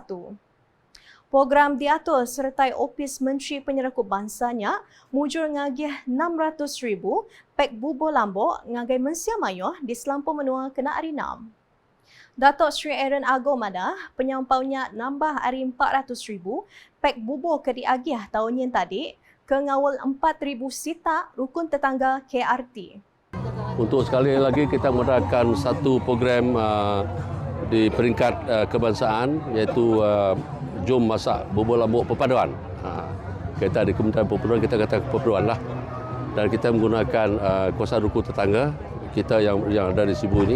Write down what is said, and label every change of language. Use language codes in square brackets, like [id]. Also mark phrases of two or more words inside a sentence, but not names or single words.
[iba] Program diatur sertai Opis Menteri Penyerakup Bangsanya mujur ngagih 600,000 pek bubo lambok ngagai mensia mayuh di selampau menua kena hari 6. Datuk Sri Aaron Agong Madah penyampaunya nambah hari 400,000 pek bubo ke diagih tahun yang tadi ke ngawal 4,000 sita rukun tetangga KRT. [ms] Untuk sekali lagi kita mengadakan satu program di peringkat kebangsaan iaitu Jom Masak Bubur Lambuk Perpaduan. Kita di Kementerian Perpaduan kita kata perpaduan lah. Dan kita menggunakan kawasan rukun tetangga kita yang ada di Sibu ini.